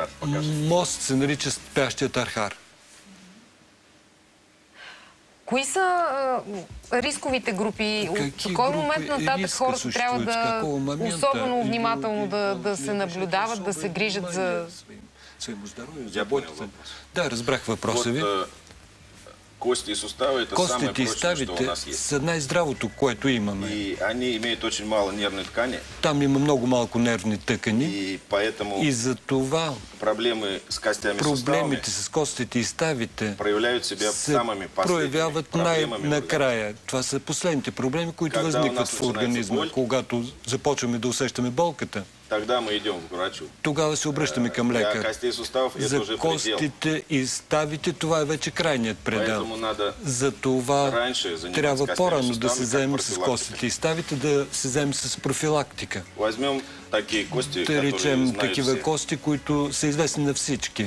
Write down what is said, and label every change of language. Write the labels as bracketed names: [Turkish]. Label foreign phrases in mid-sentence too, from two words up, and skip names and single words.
[Bulgarian] Мост се нарича спящият архар. Кои са рисковите групи? От кой момент нататък хората трябва да особено внимателно да се наблюдават, да се грижат за... Да, разбрах въпроса ви. [Russian] Костите и суставы – это самое прочное, что у нас есть. [Bulgarian] Са най-здравото, което имаме. [Russian] И они имеют очень мало нервной ткани. [Bulgarian] Там има много малко нервни тъкани. [Russian] И поэтому [Bulgarian] и за това [Russian] проблемы с костями и суставами, [Bulgarian] проблемите с костите и ставите [Russian] проявляют себя самыми [Bulgarian] проявяват най-накрая. Това са последните проблеми, които възникват в организма. Когато започваме да усещаме болката, [Russian] тогда мы идем к врачу. [Bulgarian] Тогава се обръщаме към лекар. За костите и ставите това е вече крайният предел. За това трябва по-рано да се вземем с костите и ставите, да се вземем с профилактика. Да речем такива кости, които са известни на всички.